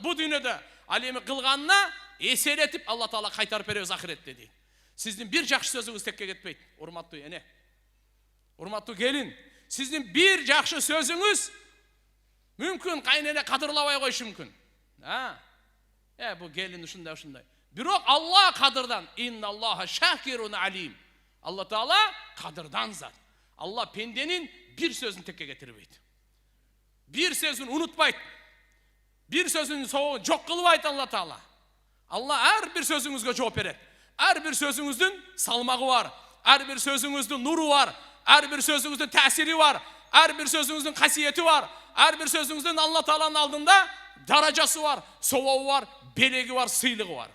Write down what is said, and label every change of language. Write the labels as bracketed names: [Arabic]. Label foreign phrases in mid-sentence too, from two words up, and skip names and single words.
[Kyrgyz] Бу дүйнөдө ал эми кылганына эселетип Алла Таала кайтарып беребиз ахиретте дейт. Сиздин бир жакшы сөзүңүз текке кетпейт, урматтуу эне. Урматтуу келин, сиздин бир жакшы сөзүңүз мүмкүн кайнене кадырлабай коюшу мүмкүн. Бу келин ушундай. Бирок Алла кадырдан, [Arabic] إن الله شاكر عليم. [Kyrgyz] Алла Таала кадырдан зат. Алла пенденин бир сөзүн текке кетирбейт. Бир сөзүн унутпайт. Бир сөзүн жок кылбайт Алла Таала. Алла ар бир сөзүңүзгө жооп берет. Ар бир сөзүңүздүн салмагы бар, ар бир сөзүңүздүн нуру бар, ар бир сөзүңүздүн таасири бар, ар бир сөзүңүздүн касиети бар, ар бир сөзүңүздүн Алла Тааланын алдында даражасы бар, собобу бар, белеги бар, сыйлыгы бар.